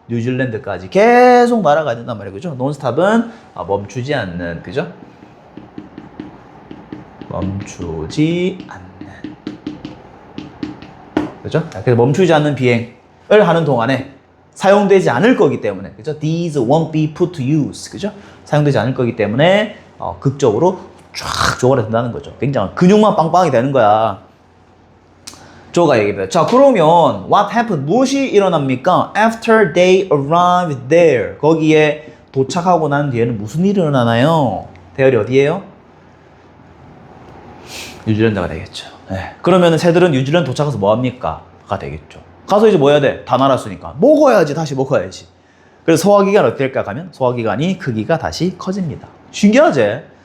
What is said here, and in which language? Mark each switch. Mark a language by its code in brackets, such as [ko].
[ko] 뉴질랜드까지 계속 날아가야 된단 말이에요. 그죠? 논스탑은 멈추지 않는 그죠? 멈추지 않는 그죠? 그래서 멈추지 않는 비행을 하는 동안에 사용되지 않을 거기 때문에 그죠? [en] These won't be put to use [ko] 그죠? 사용되지 않을 거기 때문에 극적으로 쫙 쪼그라든다는 거죠. 굉장히 근육만 빵빵하게 되는 거야. 조가 얘기합니다. 자, 그러면 [en] what happened? [ko] 무엇이 일어납니까? [en] After they arrived there. [ko] 거기에 도착하고 난 뒤에는 무슨 일이 일어나나요? 대열이 어디예요? 뉴질랜드가 되겠죠. 네. 그러면 새들은 뉴질랜드 도착해서 뭐 합니까? 가 되겠죠. 가서 이제 뭐 해야 돼? 다 날았으니까. 먹어야지. 다시 먹어야지. 그래서 소화기관 어떻게 될까 하면 소화기관이 크기가 다시 커집니다. 신기하지?